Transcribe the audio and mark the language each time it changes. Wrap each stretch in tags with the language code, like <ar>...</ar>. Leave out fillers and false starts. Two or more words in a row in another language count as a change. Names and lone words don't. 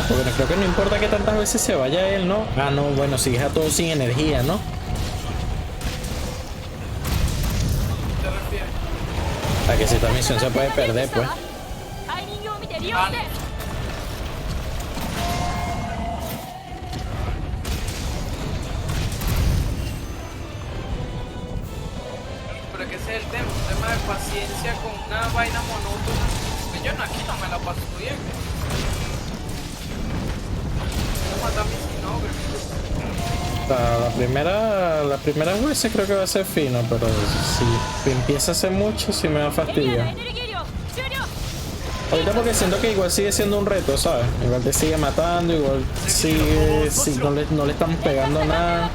<es>Porque creo que no importa que tantas veces se vaya él, ¿no? Ah, no, bueno, si deja todo sin energía, ¿no? ¿te refieres? A que si esta misión se puede perder, pues.</es> <ja>タイミングを見て利用して</ja> <es>Pero es que ese es el tema, un tema de paciencia con una vaina monótona. Que yo no, aquí no me la paso bien. Voy a matar a mi sinogre. Las primeras veces creo que va a ser fino, pero si empieza a ser mucho, sí me va a</es> <ja>エリアの</ja> <es>fastidiar.</es> <ja>エネルギー量終了</ja> <es>Ahorita porque siento que igual sigue siendo un reto, ¿sabes? Igual te sigue matando, igual sigue, no le estamos pegando</es> <ja>ため</ja> <es>nada.</es>